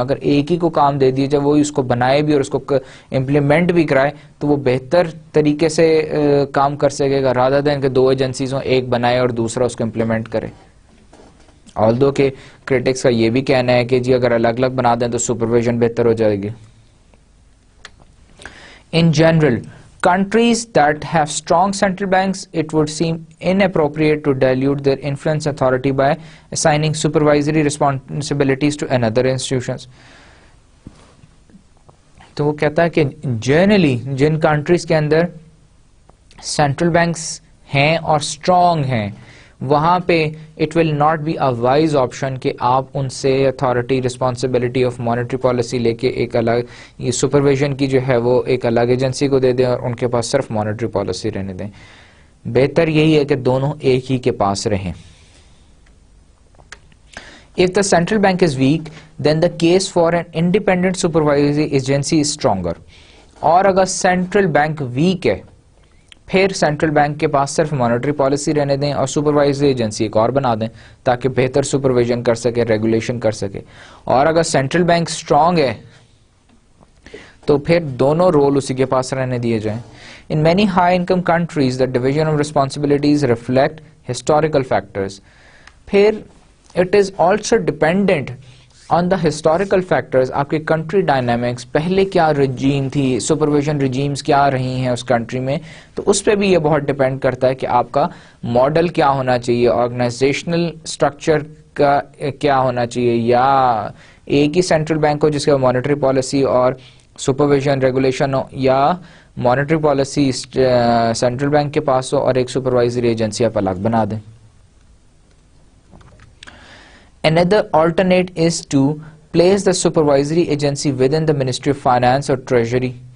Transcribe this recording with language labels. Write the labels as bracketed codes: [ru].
[ur] اگر ایک ہی کو کام دے دیا جائے، وہی اس کو بنائے بھی اور اس کو امپلیمنٹ بھی کرائے تو وہ بہتر طریقے سے کام کر سکے گا رادر دین کہ دو ایجنسیز ہوں، ایک بنائے اور دوسرا اس کو امپلیمنٹ کرے. آلدو کہ کرٹکس کا یہ بھی کہنا ہے کہ جی اگر الگ الگ بنا دیں تو سپرویژن بہتر ہو جائے گی. [en] In general, countries that have strong central banks, it would seem inappropriate to dilute their influence authority by assigning supervisory responsibilities to another institutions. [ur] تو وہ کہتا ہے کہ جنرلی جن کنٹریز کے اندر سینٹرل بینکس ہیں اور اسٹرانگ ہیں وہاں پہ [en] it will not be a wise option [ur] کہ آپ ان سے authority responsibility of monetary policy لے کے ایک الگ یہ سپرویژن کی جو ہے وہ ایک الگ ایجنسی کو دے دیں اور ان کے پاس صرف مانیٹری پالیسی رہنے دیں. بہتر یہی ہے کہ دونوں ایک ہی کے پاس رہیں. [en] If the central bank is weak, then the case for an independent supervisory agency is stronger. [ur] اور اگر سینٹرل بینک ویک ہے پھر سینٹرل بینک کے پاس صرف مانیٹری پالیسی رہنے دیں اور سپروائزری ایجنسی ایک اور بنا دیں تاکہ بہتر سپرویژن کر سکے، ریگولیشن کر سکے. اور اگر سینٹرل بینک اسٹرانگ ہے تو پھر دونوں رول اسی کے پاس رہنے دیے جائیں. [en] In many high income countries, the division of responsibilities reflect historical factors. پھر it is also dependent on the historical factors. [ur] آپ کی کنٹری ڈائنامکس، پہلے کیا رجیم تھی، سپرویژن رجیمز کیا رہی ہیں اس کنٹری میں، تو اس پہ بھی یہ بہت ڈپینڈ کرتا ہے کہ آپ کا ماڈل کیا ہونا چاہیے، آرگنائزیشنل اسٹرکچر کا کیا ہونا چاہیے، یا ایک ہی سینٹرل بینک ہو جس کا مانیٹری پالیسی اور سپرویژن ریگولیشن ہو، یا مانیٹری پالیسی سینٹرل بینک کے پاس ہو اور ایک سپروائزری ایجنسی آپ الگ بنا دیں. [en] Another alternate is to place the supervisory agency within the Ministry of Finance or Treasury.